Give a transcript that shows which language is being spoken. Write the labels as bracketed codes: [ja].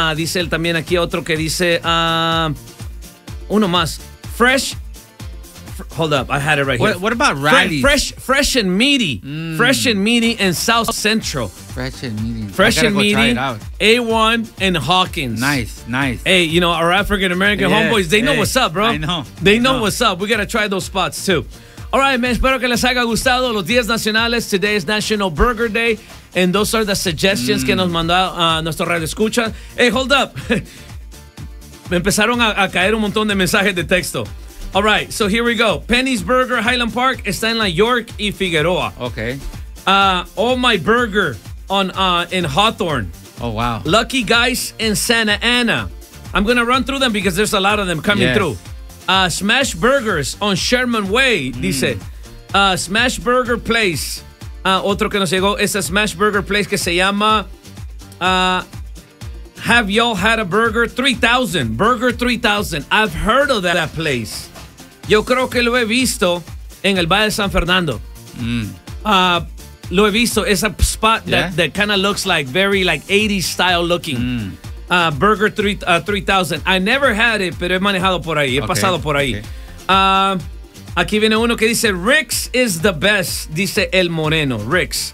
[es] Dice él también aquí otro que dice, uno más, Fresh, [en] hold up, I had it right here. What about Riley's? Fresh and Meaty, Fresh and Meaty in South Central. Fresh and Meaty. Fresh and Meaty, I gotta go try it out. A1 and Hawkins. Nice. Hey, you know, our African-American homeboys, they know what's up, bro. I know. What's up. We gotta try those spots, too. All right, man, [es] espero que les haya gustado los Días Nacionales. [en] Today is National Burger Day. And those are the suggestions [es] que nos mandó nuestro radio escucha. [en] Hey, hold up. [es] Me empezaron a caer un montón de mensajes de texto. [en] All right, so here we go. Penny's Burger Highland Park [es] está en La York y Figueroa. [en] Okay. All My Burger in Hawthorne. Oh, wow. Lucky Guys in Santa Ana. I'm going to run through them because there's a lot of them coming through. Smash Burgers on Sherman Way, dice. Smash Burger Place. [es] Otro que nos llegó es a Smash Burger Place que se llama Have Y'all Had a Burger 3000. Burger 3000. [en] I've heard of that place. [es] Yo creo que lo he visto en el Valle de San Fernando. Lo he visto. [en] It's a spot that kind of looks like very like 80s style looking. [es] Burger 3000. [en] I never had it, [es] pero he manejado por ahí. He pasado por ahí. Okay. Aquí viene uno que dice, [en] Rick's is the best, [es] dice El Moreno, Rick's.